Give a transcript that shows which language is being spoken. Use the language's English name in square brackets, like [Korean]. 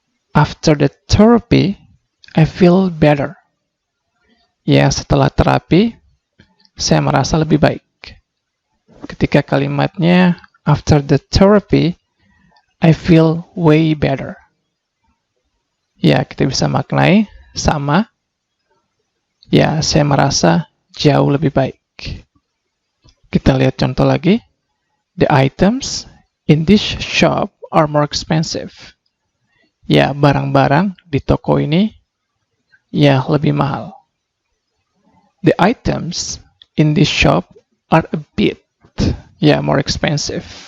[English] After the therapy, I feel better. [Indonesian] Ya, setelah terapi, saya merasa lebih baik. Ketika kalimatnya, [English] after the therapy, I feel way better. [Indonesian] Ya, kita bisa maknai sama. Ya, saya merasa jauh lebih baik. Kita lihat contoh lagi. [English] The items in this shop are more expensive. [Indonesian] Ya, barang-barang di toko ini, ya, lebih mahal. [English] The items in this shop are a bit, ya, more expensive.